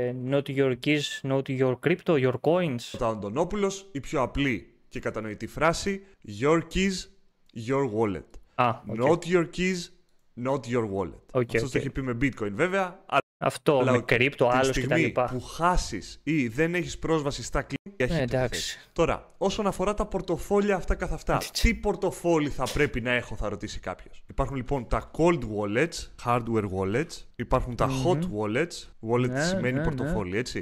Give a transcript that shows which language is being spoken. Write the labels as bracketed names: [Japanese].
[English] Not your keys, not your crypto, your coins. [Greek] ο Αντωνόπουλος, η πιο απλή και κατανοητή φράση: [English] Your keys, your wallet. Not your keys, not your wallet. [Greek] Αυτό το έχει πει με bitcoin βέβαια. Αυτό με κρύπτο, άλλος κτλ. Τη στιγμή που χάσεις ή δεν έχεις πρόσβαση στα κλειδιά, εντάξει. Τώρα, όσον αφορά τα πορτοφόλια αυτά καθ' αυτά, τι πορτοφόλι θα πρέπει να έχω, θα ρωτήσει κάποιος. Υπάρχουν λοιπόν τα cold wallets, hardware wallets, υπάρχουν τα hot wallets, σημαίνει πορτοφόλι, έτσι.